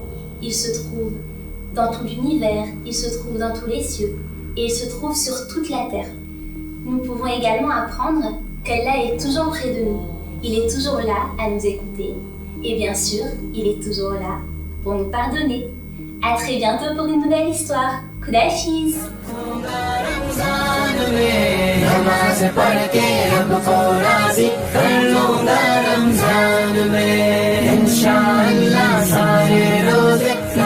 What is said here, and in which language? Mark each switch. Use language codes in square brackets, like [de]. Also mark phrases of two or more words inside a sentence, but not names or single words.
[fr] Il se trouve dans tout l'univers, il se trouve dans tous les cieux, et il se trouve sur toute la terre. Nous pouvons également apprendre qu'Allah est toujours près de nous. Il est toujours là à nous écouter, et bien sûr, il est toujours là pour nous pardonner. À très bientôt pour une nouvelle histoire. Khudafiz. [ur] نماز پڑھ کے رب کو راضی کر لوں گا رمضان میں ان شاء اللہ سارے روزے